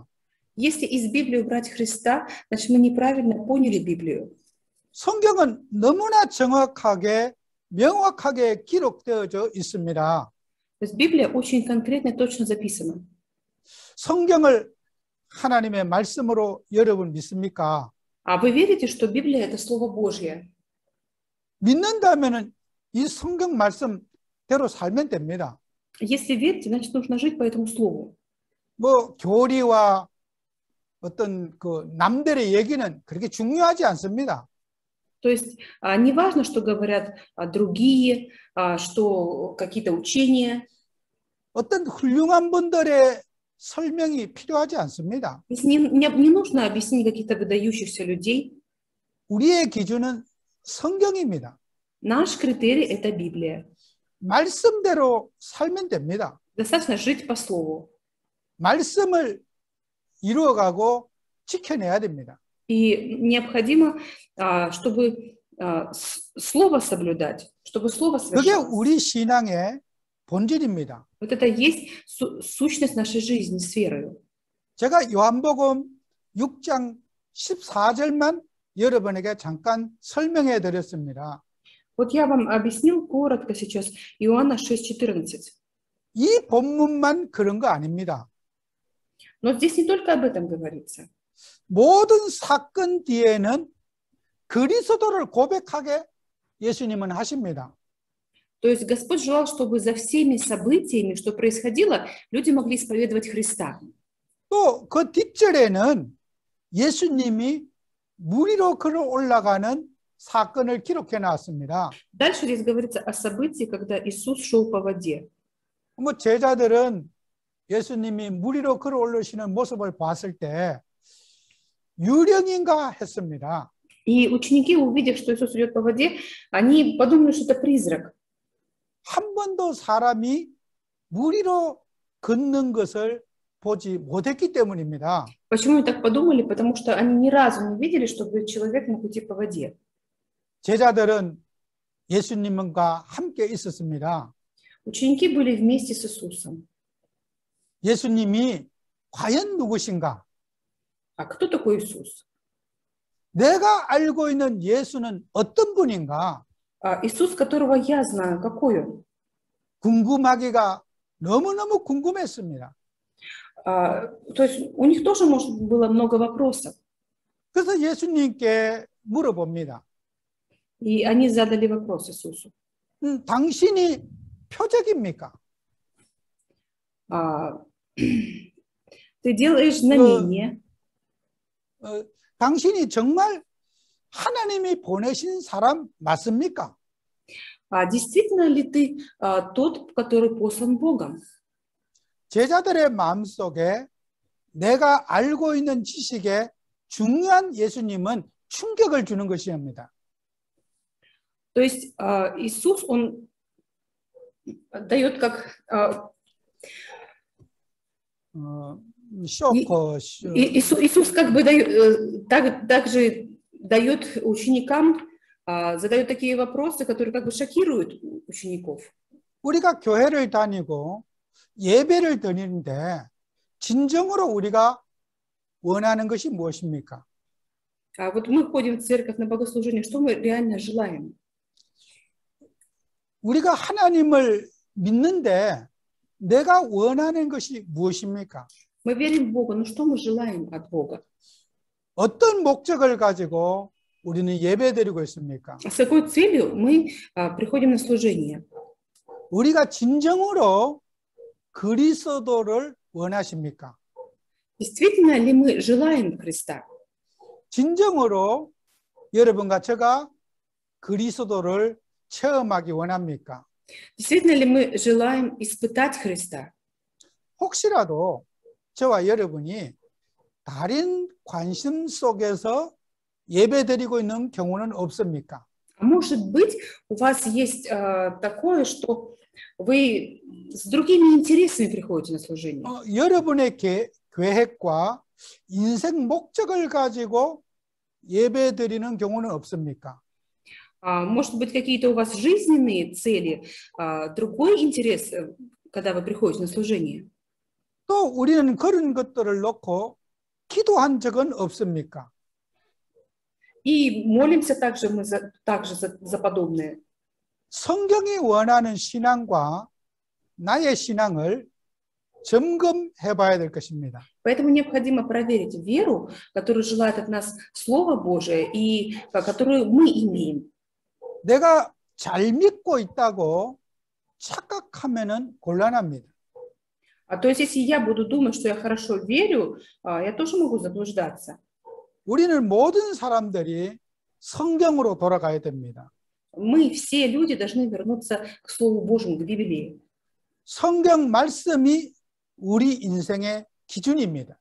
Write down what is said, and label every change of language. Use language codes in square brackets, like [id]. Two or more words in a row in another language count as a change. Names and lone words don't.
[ru] Если из Библии убрать Христа, значит мы неправильно поняли Библию. [ko] 성경은 너무나 정확하게 명확하게 기록되어져 있습니다. [ru] То есть Библия очень конкретно и точно записана. [ko] 성경을 하나님의 말씀으로 여러분 믿습니까? [ru] А вы верите, что Библия – это Слово Божье? [ko] 믿는다면은 이 성경 말씀 대로 살면 됩니다. [ru] Если верите, значит, нужно жить по этому слову. [ko] 뭐 교리와 어떤 그 남들의 얘기는 그렇게 중요하지 않습니다. [ru] То есть не важно, что говорят другие, что какие-то учения. [ko] 어떤 훌륭한 분들의 설명이 필요하지 않습니다. [ru] Не нужно объяснить каких-то выдающихся людей. [ko] 우리의 기준은 성경입니다. [ru] Наш критерий – это Библия. [ko] 말씀대로 살면 됩니다. [ru] Достаточно жить по слову. [ko] 말씀을 이루어가고 지켜내야 됩니다. [ru] И необходимо, чтобы слово соблюдать, чтобы слово [ko] 그게 [ru] совершалось. [ko] 우리 신앙의 본질입니다. [ru] Вот это есть сущность нашей жизни с верою. [ko] 제가 요한복음 6장 14절만 여러분에게 잠깐 설명해 드렸습니다. [ru] Вот я вам объяснил коротко сейчас Иоанна 6:14. [ko] 이 본문만 그런 거 아닙니다. [ru] Но здесь не только об этом говорится. [ko] 모든 사건 뒤에는 그리스도를 고백하게 예수님은 하십니다. [ru] То есть Господь желал, чтобы за всеми событиями, что происходило, люди могли исповедовать Христа. [ko] 또 그 뒷절에는 예수님이 물 위로 걸어 올라가는 사건을 기록해 놨습니다. [ru] Дальше здесь говорится о событии, когда Иисус шел по воде. [ko] 뭐 제자들은 예수님이 물 위로 걸어 올라오시는 모습을 봤을 때 유령인가 했습니다. [ru] И ученики, увидев, что Иисус идет по воде, они подумали, что это призрак. [ko] 한 번도 사람이 물 위로 걷는 것을 보지 못했기 때문입니다. [ru] Почему они так подумали? Потому что они ни разу не видели, чтобы человек мог идти по воде. [ko] 제자들은 예수님과 함께 있었습니다. [ru] Ученики были вместе с Иисусом. [ko] 예수님이 과연 누구신가? [ru] А кто такой Иисус? [ko] 내가 알고 있는 예수는 어떤 분인가? [ru] Иисус, которого я знаю, какой он? [ko] 궁금하기가 너무너무 궁금했습니다. [ru] То есть у них тоже, может, было много вопросов. [ko] 그래서 예수님께 물어봅니다. [ru] И они задали вопрос Иисусу. [ko] 당신이 표적입니까? [ru] Ты делаешь знамение. [ko] 당신이 정말 하나님이 보내신 사람 맞습니까? [ru] Действительно ли ты тот, который послан Богом? [ko] 제자들의 마음속에 내가 알고 있는 지식에 중요한 예수님은 충격을 주는 것입니다. [ru] То есть Иисус, он дает как... Иисус как бы также дает ученикам, задает такие вопросы, которые как бы шокируют учеников. [ko] 우리가 교회를 다니고 예배를 드리는데 진정으로 우리가 원하는 것이 무엇입니까? [ru] Вот мы ходим в церковь на богослужение, что мы реально желаем? [ko] 우리가 하나님을 믿는데 내가 원하는 것이 무엇입니까? [ru] Мы верим в Бога, но что мы желаем от Бога? [ko] 어떤 목적을 가지고 우리는 예배드리고 있습니까? [ru] С какой целью мы приходим на служение? [ko] 우리가 진정으로 그리스도를 원하십니까? [ru] Действительно ли мы желаем Христа? [ko] 진정으로 여러분과 제가 그리스도를 체험하기 원합니까? [ru] Действительно ли мы желаем испытать Христа? [ko] 혹시라도 저와 여러분이 다른 관심 속에서 예배드리고 있는 경우는 없습니까? [ru] А может быть, у вас есть такое, что вы с другими интересами приходите на служение? [ko] 여러분의 계획과 인생 목적을 가지고 예배드리는 경우는 없습니까? [ru] Может быть, какие-то у вас жизненные цели, другой интерес, когда вы приходите на служение? [ko] 또 우리는 그런 것들을 놓고 기도한 적은 없습니까? [ru] И молимся также мы за подобное. [ko] 성경이 원하는 신앙과 나의 신앙을 점검해 봐야 될 것입니다. [ru] Поэтому необходимо проверить веру, которую желает от нас Слово Божие и которую мы имеем. [ko] 내가 잘 믿고 있다고 착각하면은 곤란합니다. [ru] То есть, если я буду думать, что я хорошо верю, я тоже могу заблуждаться. [ko] 우리는 모든 사람들이 성경으로 돌아가야 됩니다. [ru] Мы все люди должны вернуться к Слову Божьему, к Библии. [ko] 성경 말씀이 우리 인생의 기준입니다.